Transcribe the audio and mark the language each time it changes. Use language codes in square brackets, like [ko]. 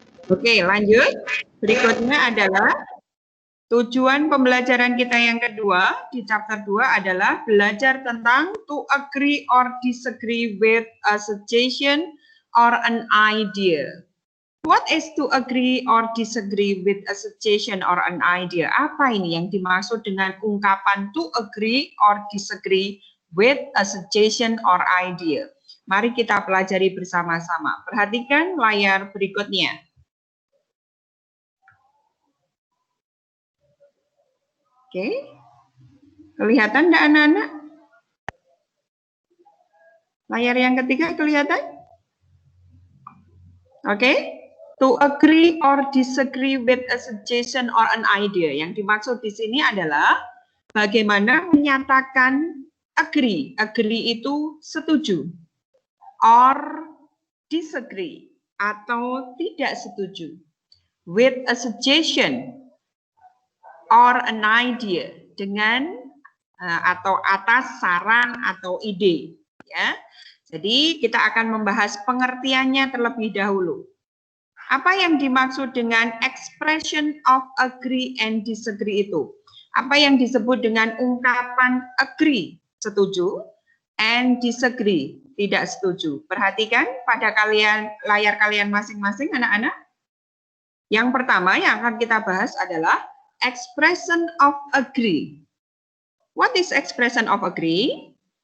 [id] Oke, lanjut. Berikutnya adalah tujuan pembelajaran kita yang kedua di chapter 2 adalah belajar tentang [en] to agree or disagree with a suggestion or an idea. What is to agree or disagree with a suggestion or an idea? [id] Apa ini yang dimaksud dengan ungkapan [en] to agree or disagree with a suggestion or idea? [id] Mari kita pelajari bersama-sama. Perhatikan layar berikutnya. Oke. Kelihatan enggak anak-anak? Layar yang ketiga kelihatan? Oke. [en] To agree or disagree with a suggestion or an idea. [id] Yang dimaksud di sini adalah bagaimana menyatakan agree. Agree itu setuju. [en] Or disagree [id] atau tidak setuju. [en] With a suggestion or an idea. [id] Dengan atau atas saran atau ide. Ya. Jadi kita akan membahas pengertiannya terlebih dahulu. Apa yang dimaksud dengan [en] expression of agree and disagree [id] itu? Apa yang disebut dengan ungkapan agree, setuju, and disagree, tidak setuju? Perhatikan pada layar kalian masing-masing anak-anak. Yang pertama yang akan kita bahas adalah [en] expression of agree. What is expression of agree?